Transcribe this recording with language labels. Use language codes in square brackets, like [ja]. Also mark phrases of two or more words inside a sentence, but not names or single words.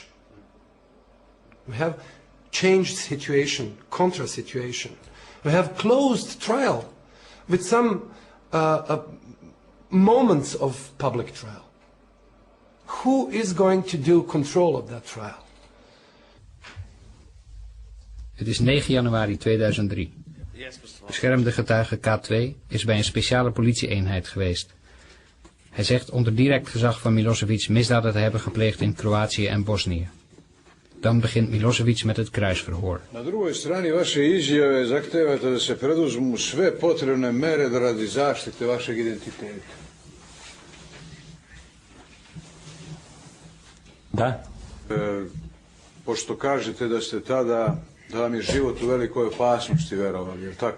[en] We have changed situation, contra situation. We have closed trial with some moments of public trial. Who is going to do control of that trial? [nl] Het is 9 januari 2003. Beschermde getuige K2 is bij een speciale politieeenheid geweest. Hij zegt onder direct gezag van Milosevic misdaden te hebben gepleegd in Kroatië en Bosnië. Dan begint Milosevic met het kruisverhoor. [sr] Na drugoj strani vaše izjave zahtevate da se preduzmu sve potrebne mere radi zaštite vašeg identiteta. Da. Pošto kažete da ste tada, da vam je život u velikoj opasnosti verovali, je li tako?